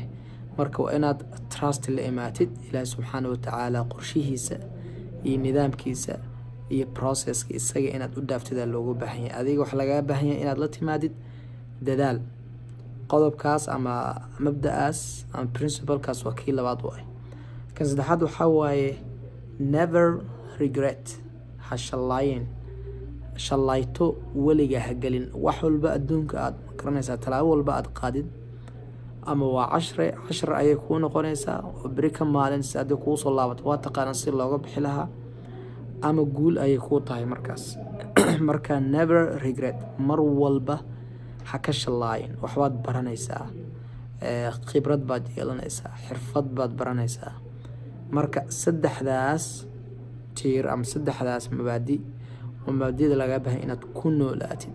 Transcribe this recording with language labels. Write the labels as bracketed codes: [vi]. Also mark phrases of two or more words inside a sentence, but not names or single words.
[so] marka waa inaad trust la imaatid ilaahi [ar] سبحانه وتعالى [so] qorshihiisa iyo nidaamkiisa iyo processka isaga inaad u dhaaftida loogu baahan yahay. adiga waxa lagaa baahan yahay inaad la timaadid dadaal. qodobkaas ama mabda'aas ama principlekaas waa kii labaad u ah. kan saddexaad waxaa waaye [en] never regret, [so] ha shallayto weliga ha gelin. wax walba adduunka aad garanaysaa, talaabo walba aad qaadid ama waa cashar ayay kuu noqonaysaa oo beri ka maalin si haddii kuu soo laabato waa taqaana si looga bixi lahaa, ama guul ayay kuu tahay markaas. marka [en] never regret, [so] mar walba ha ka shallaayin. waxbaad baranaysaa, khibrad baad yeelanaysaa, xirfad baad baranaysaa. marka saddexdaas tiir ama saddexdaas mabaadi waa mabaadida lagaa baahan inaad ku noolaatid.